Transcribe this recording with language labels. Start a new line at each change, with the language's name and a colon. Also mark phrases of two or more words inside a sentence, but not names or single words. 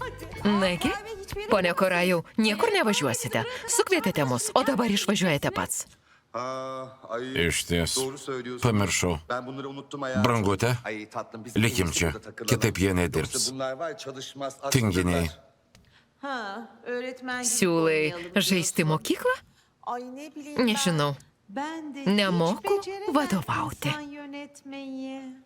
Lithuanian: Nagi, ponia Korajau, niekur nevažiuosite. Sukvietėte mus, o dabar išvažiuojate pats. Iš ties. Pamiršau. Brangute, likim čia. Kitaip jie nedirbs. Tinginiai.
Turkish: Ha, öğretmen gibi
Lithuanian: Siūlai
Turkish: oynayalım
Lithuanian: žaisti
Turkish: diyorsun.
Lithuanian: mokyklą?
Turkish: Ay ne bileyim ben.
Lithuanian: Nežinau.
Turkish: Ben de
Lithuanian: Nemoku
Turkish: hiç beceremem
Lithuanian: vadovauti.
Turkish: insan yönetmeyi.